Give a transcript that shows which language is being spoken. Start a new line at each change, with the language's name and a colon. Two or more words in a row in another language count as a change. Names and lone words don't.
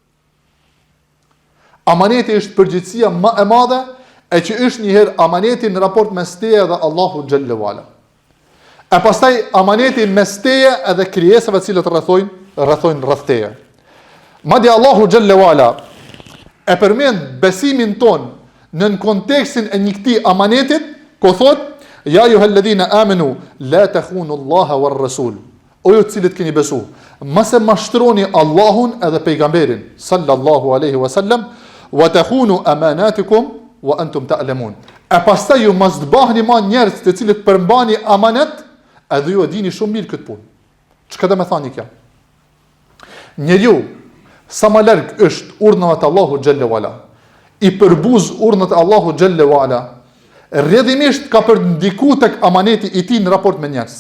Albanian: Amaneti është përgjegjësia më e madhe e që është një herë amaneti në raport mes teje dhe Allahu
Arabic: جل وعلا.
Albanian: E pastaj amaneti mes teje edhe krijesave të cilët rrethojnë rreth teje. Madje Allahu
Arabic: جل وعلا
Albanian: e përmend besimin ton në kontekstin e një këtij amanetit, ku thot:
Arabic: "يا أيها الذين آمنوا لا تخونوا الله والرسول."
Albanian: O ju të cilët keni besu, mos e mashtroni Allahun edhe pejgamberin
Arabic: صلى الله عليه وسلم, وتخونوا أماناتكم وأنتم تعلمون.
Albanian: E pastaj ju mos të bahni ma njerëz të cilët përmbani amanet, edhe ju e dini shumë mirë këtë punë. Çka do të thani kjo? Njeriu sa më larg është urdhnat e Allahu
Arabic: جل وعلا,
Albanian: i përbuz urdhnat e Allahu
Arabic: جل وعلا,
Albanian: rrjedhimisht ka për ndiku tek amaneti i tij në raport me njerëz.